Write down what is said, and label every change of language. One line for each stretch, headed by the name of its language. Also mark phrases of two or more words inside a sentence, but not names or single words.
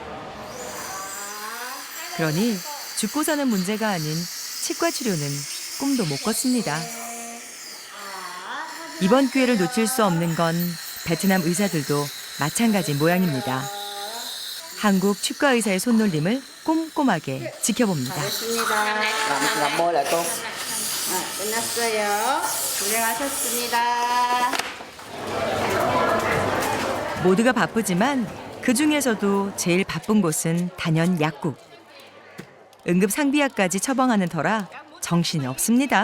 Korean: 그러니 죽고 사는 문제가 아닌 치과 치료는 꿈도 못 꿨습니다. 이번 기회를 놓칠 수 없는 건 베트남 의사들도 마찬가지 모양입니다. 한국 치과 의사의 손놀림을 꼼꼼하게 지켜봅니다.
Vietnamese: làm môi lại cô.
Korean: 끝났어요. 고생하셨습니다. 모두가 바쁘지만 그 중에서도 제일 바쁜 곳은 단연 약국. 응급 상비약까지 처방하는 터라 정신이 없습니다.